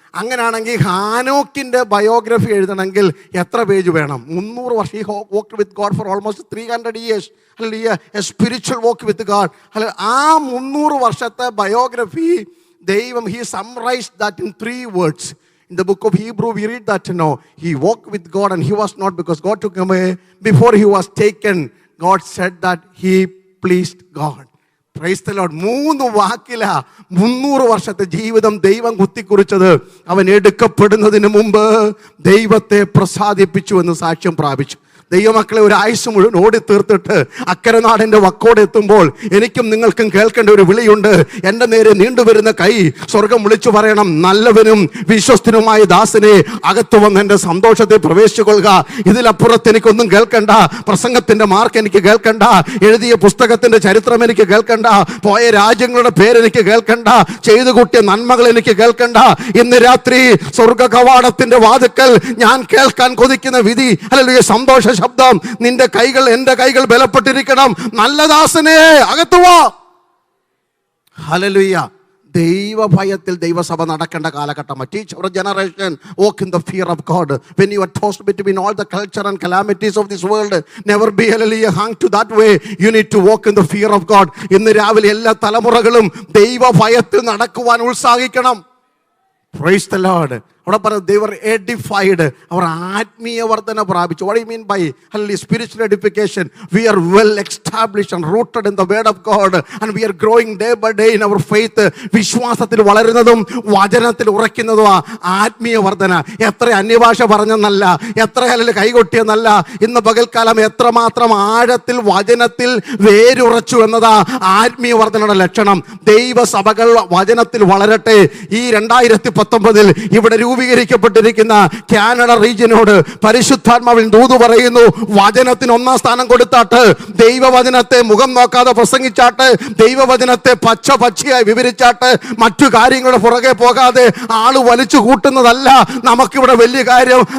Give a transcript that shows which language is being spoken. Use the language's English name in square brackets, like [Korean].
[Malayalam] അങ്ങനെയാണെങ്കിൽ ഹാനോക്കിൻ്റെ ബയോഗ്രഫി എഴുതണമെങ്കിൽ എത്ര പേജ് വേണം? 300 വർഷം. [English] He walked with God for almost 300 years. [Malayalam] അല്ലെങ്കിൽ [English] A spiritual walk with God. [Malayalam] അല്ല, ആ 300 വർഷത്തെ ബയോഗ്രഫി ദൈവം [English] he summarized that in 3 words. In the book of Hebrew, we read that, he walked with God and he was not, because God took him away. Before he was taken, God said that he pleased God. Praise the Lord. [Malayalam] 3 വാക്കിലാ 300 വർഷത്തെ ജീവിതം ദൈവം കുത്തിക്കുറിച്ചത്. അവൻ എടുക്കപ്പെടുന്നതിന് മുമ്പ് ദൈവത്തെ പ്രസാദിപ്പിച്ചു എന്ന് സാക്ഷ്യം പ്രാപിച്ചു. ദൈവമക്കളെ, ഒരു ആയുസ് മുഴുവൻ ഓടി തീർത്തിട്ട് അക്കരെ നാടിൻ്റെ വക്കോടെ എത്തുമ്പോൾ എനിക്കും നിങ്ങൾക്കും കേൾക്കേണ്ട ഒരു വിളിയുണ്ട്. എൻ്റെ നേരെ നീണ്ടുവരുന്ന കൈ സ്വർഗം വിളിച്ചു പറയണം, നല്ലവനും വിശ്വസ്തനുമായ ദാസനെ, അകത്ത് വന്ന് എൻ്റെ സന്തോഷത്തെ പ്രവേശിച്ചുകൊള്ളുക. ഇതിലപ്പുറത്ത് എനിക്കൊന്നും കേൾക്കണ്ട. പ്രസംഗത്തിൻ്റെ മാർക്ക് എനിക്ക് കേൾക്കണ്ട, എഴുതിയ പുസ്തകത്തിൻ്റെ ചരിത്രം എനിക്ക് കേൾക്കണ്ട, പോയ രാജ്യങ്ങളുടെ പേരെനിക്ക് കേൾക്കണ്ട, ചെയ്തു കൂട്ടിയ നന്മകൾ എനിക്ക് കേൾക്കണ്ട. ഇന്ന് രാത്രി സ്വർഗ കവാടത്തിൻ്റെ വാതിക്കൽ ഞാൻ കേൾക്കാൻ കൊതിക്കുന്ന വിധി, ഹല്ലേലൂയ, സന്തോഷ ശബ്ദം. നിന്റെ കൈകൾ, എൻ്റെ കൈകൾ ബലപ്പെട്ടിരിക്കണം. നല്ല ദാസനെ, അകത്തു വാ. ഹല്ലേലൂയ. ദൈവഭയത്തിൽ ദൈവസഭ നടക്കേണ്ട കാലഘട്ടം. [English] Teach our generation walk in the fear of God. When you are tossed between all the culture and calamities of this world, never be hallelujah hung to that way. You need to walk in the fear of God. [Malayalam] ഇന്ന് രാവിലെ എല്ലാ തലമുറകളും ദൈവഭയത്തിൽ നടക്കുവാൻ ഉത്സാഹിക്കണം. [English] Praise the Lord. [Malayalam] അവിടെ പറഞ്ഞു, [English] they were edified. [Malayalam] അവർ ആത്മീയ വർധന പ്രാപിച്ചു. [English] What do you mean by spiritual edification? We are well established and rooted in the word of God, and we are growing day by day in our faith. [Malayalam] വിശ്വാസത്തിൽ വളരുന്നതും വചനത്തിൽ ഉറയ്ക്കുന്നതും ആത്മീയ വർധന. എത്ര അന്യഭാഷ പറഞ്ഞെന്നല്ല, എത്ര കൈകൊട്ടിയെന്നല്ല, ഇന്ന് പകൽക്കാലം എത്രമാത്രം ആഴത്തിൽ വചനത്തിൽ വേരുറച്ചു എന്നതാ ആത്മീയ വർധനയുടെ ലക്ഷണം. ദൈവസഭകൾ വചനത്തിൽ വളരട്ടെ. ഈ 2019 ഇവിടെ രൂപീകരിക്കപ്പെട്ടിരിക്കുന്ന കാനഡ റീജിയനോട് പരിശുദ്ധാത്മാവിൽ ദൂത് പറയുന്നു, വചനത്തിന് 1-ാം സ്ഥാനം കൊടുത്താട്ട്, ദൈവവചനത്തെ മുഖം നോക്കാതെ പ്രസംഗിച്ചാട്ട്, ദൈവവചനത്തെ പച്ചയായി വിവരിച്ചാട്ട്, മറ്റു കാര്യങ്ങളുടെ പുറകെ പോകാതെ ആള് വലിച്ചു കൂട്ടുന്നതല്ല നമുക്കിവിടെ വലിയ കാര്യം.